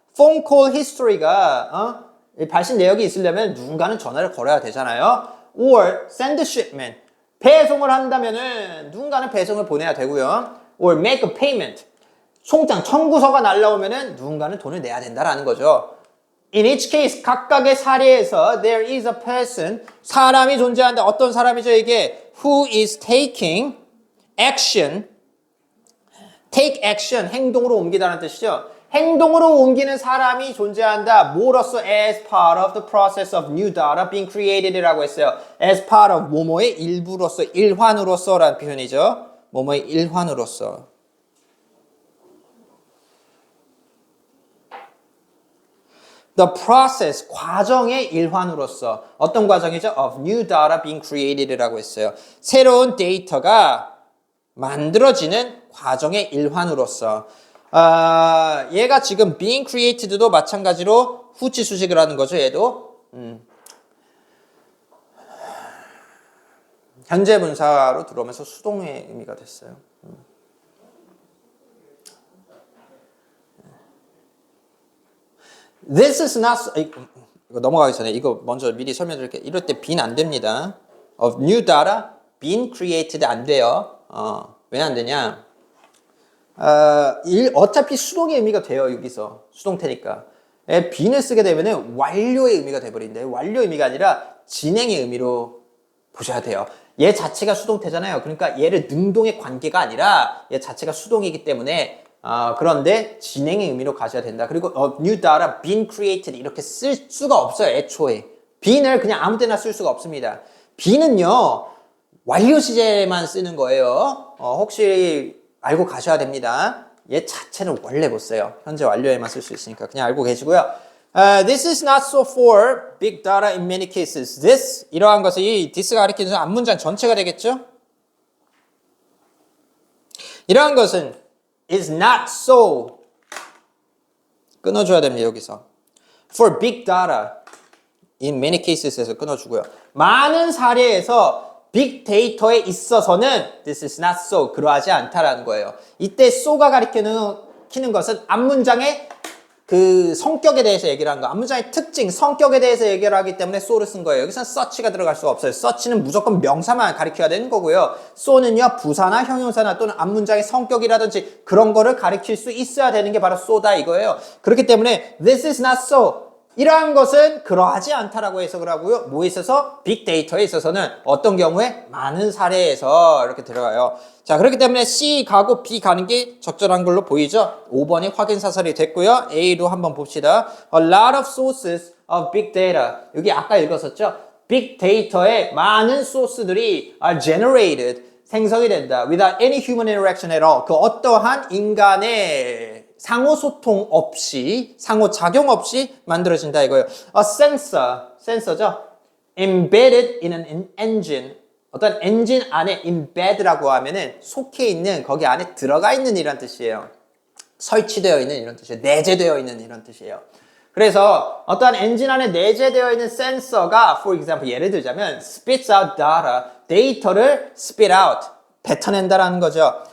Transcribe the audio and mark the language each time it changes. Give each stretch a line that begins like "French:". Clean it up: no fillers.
English: phone call history
Korean: 가 발신 내역이 있으려면 누군가는 전화를 걸어야 되잖아요.
English: Or send a shipment.
Korean: 배송을 한다면은 누군가는 배송을 보내야 되고요.
English: Or make a payment.
Korean: 송장 청구서가 날라오면은 누군가는 돈을 내야 된다라는 거죠.
English: In each case
Korean: 각각의 사례에서
English: there is a person
Korean: 사람이 존재한다. 어떤 사람이죠 이게?
English: Who is taking action.
Korean: take action 행동으로 옮기다는 뜻이죠. 행동으로 옮기는 사람이 존재한다. 뭐로써?
English: as part of the process of new data being created이라고 했어요.
Korean: as part of 뭐뭐의 일부로서, 일환으로서라는 표현이죠. 뭐뭐의 일환으로서.
English: The process,
Korean: 과정의 일환으로서. 어떤 과정이죠?
English: of new data being created이라고 했어요.
Korean: 새로운 데이터가 만들어지는 과정의 일환으로서. 얘가 지금 being created도 마찬가지로 후치 수식을 하는 거죠. 얘도 현재 분사로 들어오면서 수동의 의미가 됐어요.
English: This is not
Korean: 이거 넘어가기 전에 이거 먼저 미리 설명드릴게요. 이럴 때 being 안 됩니다. of new data being created 안 돼요. 왜 안 되냐? 어차피 수동의 의미가 돼요. 여기서 수동태니까 being을 쓰게 되면은 완료의 의미가 돼버린대. 완료 의미가 아니라 진행의 의미로 보셔야 돼요. 얘 자체가 수동태잖아요. 그러니까 얘를 능동의 관계가 아니라 얘 자체가 수동이기 때문에 그런데 진행의 의미로 가셔야 된다. 그리고 new data being created 이렇게 쓸 수가 없어요. 애초에 being을 그냥 아무 데나 쓸 수가 없습니다. being은요 완료 시제만 쓰는 거예요. 혹시 알고 가셔야 됩니다. 얘 자체는 원래 못 써요. 현재 완료에만 쓸 수 있으니까 그냥 알고 계시고요.
English: This is not so for big data in many cases. This
Korean: 이러한 것이
English: this가
Korean: 가리키는 앞문장 전체가 되겠죠? 이러한 것은
English: is not so.
Korean: 끊어줘야 됩니다, 여기서.
English: For big data.
Korean: In many cases에서 끊어주고요. 많은 사례에서 빅데이터에 있어서는
English: this is not so.
Korean: 그러하지 않다라는 거예요. 이때 so가 가리키는 것은 앞문장의 그 성격에 대해서 얘기를 하는 거. 앞문장의 특징, 성격에 대해서 얘기를 하기 때문에 so를 쓴 거예요. 여기서는 such가 들어갈 수가 없어요. such는 무조건 명사만 가리켜야 되는 거고요. so는요, 부사나 형용사나 또는 앞문장의 성격이라든지 그런 거를 가리킬 수 있어야 되는 게 바로 so다 이거예요. 그렇기 때문에
English: this is not so.
Korean: 이러한 것은 그러하지 않다라고 해석을 하고요. 뭐에 있어서? 빅데이터에 있어서는 어떤 경우에? 많은 사례에서 이렇게 들어가요. 자, 그렇기 때문에 C 가고 B 가는 게 적절한 걸로 보이죠? 5번이 확인사설이 됐고요. A로 한번 봅시다.
English: A lot of sources of big data.
Korean: 여기 아까 읽었었죠? 빅데이터의 많은 소스들이
English: are generated.
Korean: 생성이 된다.
English: Without any human interaction at all.
Korean: 그 어떠한 인간의 상호소통 없이, 상호작용 없이 만들어진다 이거예요. A sensor, 센서죠.
English: Embedded in an engine.
Korean: 어떤 엔진 안에 embedd라고 하면은 속해 있는, 거기 안에 들어가 있는 이란 뜻이에요. 설치되어 있는 이런 뜻이에요. 내재되어 있는 이런 뜻이에요. 그래서 어떠한 엔진 안에 내재되어 있는 센서가, for example, 예를 들자면
English: spits out data,
Korean: 데이터를 spit out, 뱉어낸다라는 거죠.